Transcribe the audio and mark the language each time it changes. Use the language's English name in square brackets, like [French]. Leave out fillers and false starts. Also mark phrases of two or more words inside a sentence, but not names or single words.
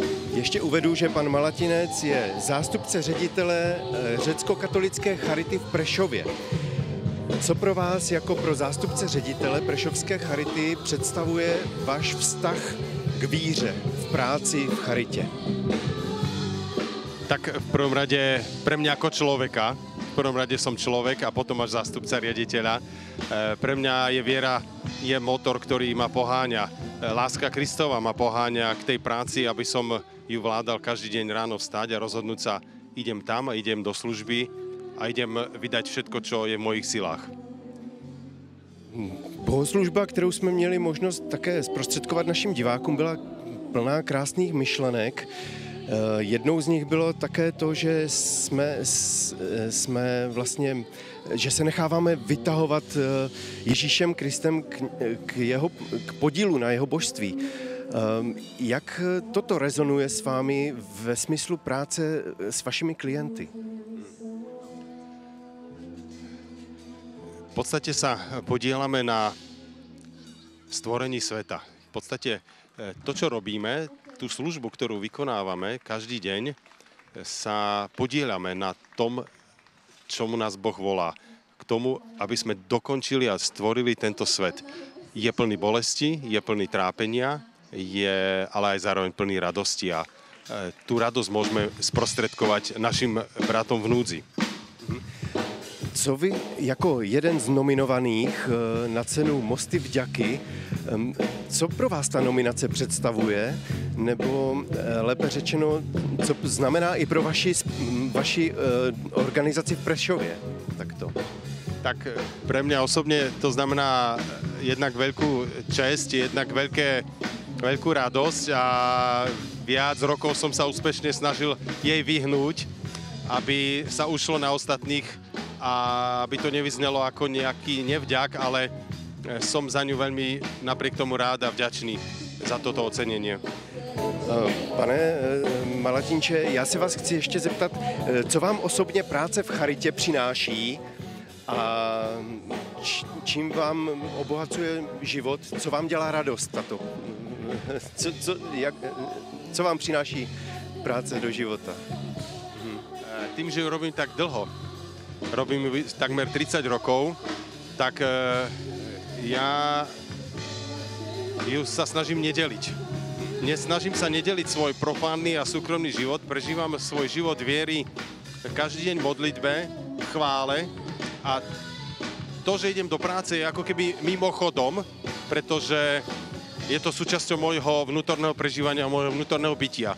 [Czech] Ještě uvedu, že pan Malatinec je zástupce ředitele řecko-katolické charity v Prešově. Co pro vás jako pro zástupce ředitele Prešovské charity představuje váš vztah k víře v práci v charitě? [Slovak] Tak v prvom rade pre mňa ako človeka, v prvom rade som človek a potom až zástupca riaditeľa. Pre mňa je viera, je motor, ktorý ma poháňa. Láska Kristova ma poháňa k tej práci, aby som ju vládal každý deň ráno vstať a rozhodnúť sa, idem tam a idem do služby a idem vydať všetko, čo je v mojich silách. [Czech] Bohoslužba, kterou jsme měli možnost také zprostředkovat našim divákům, byla plná krásných myšlenek. Jednou z nich bylo také to, že jsme vlastně, že se necháváme vytahovat Ježíšem Kristem k podílu na jeho božství. Jak toto rezonuje s vámi ve smyslu práce s vašimi klienty? [Slovak] V podstate sa podielame na stvorení sveta. V podstate to, čo robíme, tú službu, ktorú vykonávame každý deň, sa podieľame na tom, čomu nás Boh volá. K tomu, aby sme dokončili a stvorili tento svet. Je plný bolesti, je plný trápenia, je ale aj zároveň plný radosti a tú radosť môžeme sprostredkovať našim bratom v núdzi. [Czech] Co vy jako jeden z nominovaných na cenu Mosty vďaky, co pro vás ta nominace představuje, nebo lépe řečeno, co znamená i pro vaši organizaci v Prešově? [Slovak] Takto. Tak pre mňa osobne to znamená jednak veľkú česť, jednak veľkú radosť a viac rokov som sa úspešne snažil jej vyhnúť, aby sa ušlo na ostatných a aby to nevyznelo ako nejaký nevďak, ale som za ňu veľmi napriek tomu rád a vďačný za toto ocenenie. [Czech] Pane Malatinče, já se vás chci ještě zeptat, co vám osobně práce v charitě přináší a čím vám obohacuje život, co vám dělá radost tato? Co vám přináší práce do života? [Slovak] Tým, že ju robím tak dlho, robím takmer 30 rokov, tak ja ju sa snažím nedeliť. Snažím sa nedeliť svoj profánny a súkromný život, prežívam svoj život viery každý deň v modlitbe, v chvále a to, že idem do práce je ako keby mimochodom, pretože je to súčasťou môjho vnútorného prežívania, môjho vnútorného bytia.